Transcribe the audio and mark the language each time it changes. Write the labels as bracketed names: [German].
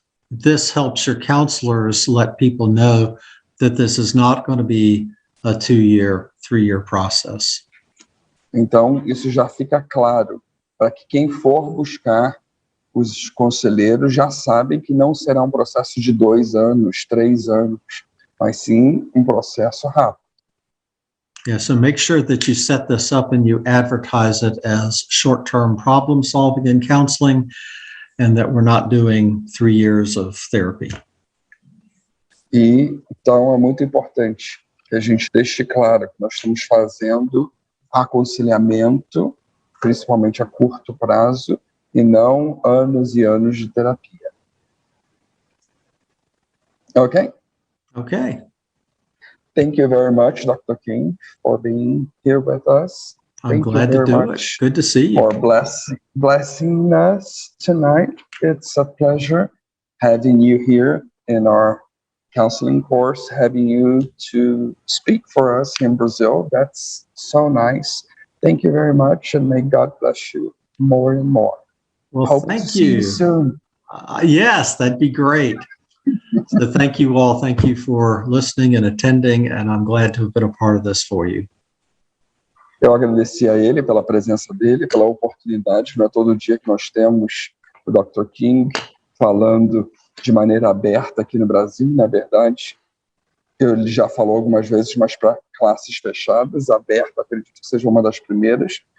[English] This helps your counselors let people know that this is not going to be a 2-year, 3-year process. [Portuguese] Então, isso já fica claro para que quem for buscar os conselheiros já sabem que não será um processo de 2 anos, 3 anos, mas sim um processo rápido. [English] Yeah, so make sure that you set this up and you advertise it as short-term problem solving and counseling, and that we're not doing 3 years of therapy. [Portuguese] E então é muito importante que a gente deixe claro que nós estamos fazendo aconselhamento, principalmente a curto prazo, e não anos e anos de terapia. [English] Okay? Okay. Thank you very much, Dr. King, for being here with us. I'm glad to do it. Good to see you. For blessing us tonight. It's a pleasure having you here in our counseling course, having you to speak for us in Brazil. That's so nice. Thank you very much, and may God bless you more and more. Well, Hope thank to see you soon. Yes, that'd be great. So thank you all. Thank you for listening and attending, and I'm glad to have been a part of this for you. [Portuguese] Eu agradeci a ele pela presença dele, pela oportunidade. Não é todo dia que nós temos o Dr. King falando de maneira aberta aqui no Brasil, na verdade. Ele já falou algumas vezes, mas para classes fechadas, aberta, acredito que seja uma das primeiras.